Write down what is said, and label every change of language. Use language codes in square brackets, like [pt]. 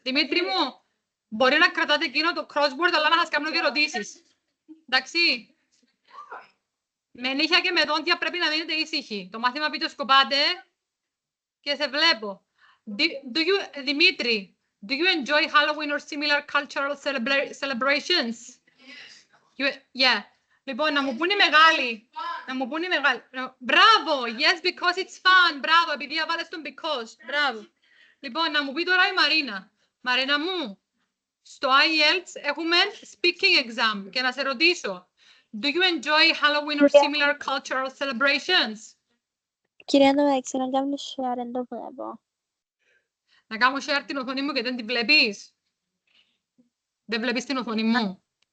[el] Δημήτρη μου, μπορεί να κρατάτε εκείνο το crossword, αλλά να σας κάνω και ερωτήσεις. Εντάξει. Με νύχια και με δόντια πρέπει να μείνετε ήσυχοι. Το μάθημα πιτοσκοπάτε και σε βλέπω. [en] Δημήτρη, do you enjoy Halloween or similar cultural celebrations? Yeah. [el] Λοιπόν, να μου πούνε οι μεγάλοι. Να μου πούνε οι μεγάλοι. Μπράβο! [en] Yes, because it's fun. [el] Μπράβο, επειδή αβάλες τον because. Μπράβο. Λοιπόν, να μου πει τώρα η Μαρίνα. Μαρίνα μου, στο IELTS έχουμε speaking exam και να σε ρωτήσω. [en] Do you enjoy Halloween or similar cultural celebrations? [el] Κυρία, το μεταξύ να κάνω share, δεν το βλέπω. Να κάνω share την οθόνη μου και δεν την βλέπεις. Δεν βλέπεις την οθόνη μου.